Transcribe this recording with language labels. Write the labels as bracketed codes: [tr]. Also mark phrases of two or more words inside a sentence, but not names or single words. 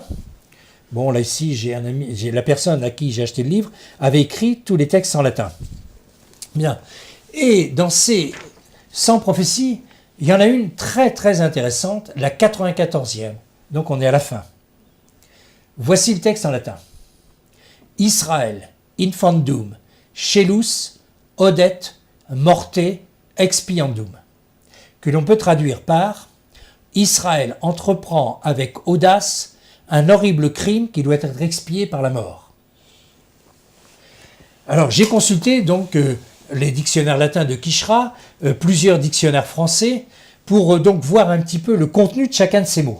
[fr] Bon, là ici, j'ai la personne à qui j'ai acheté le livre avait écrit tous les textes en latin. Bien. Et dans ces 100 prophéties, il y en a une très très intéressante, la 94e. Donc on est à la fin. Voici le texte en latin. Israël, [la] infandum, celus, audet, morte, expiandum. [fr] Que l'on peut traduire par Israël entreprend avec audace un horrible crime qui doit être expié par la mort. Alors j'ai consulté donc les dictionnaires latins de Quichera, plusieurs dictionnaires français, pour donc voir un petit peu le contenu de chacun de ces mots.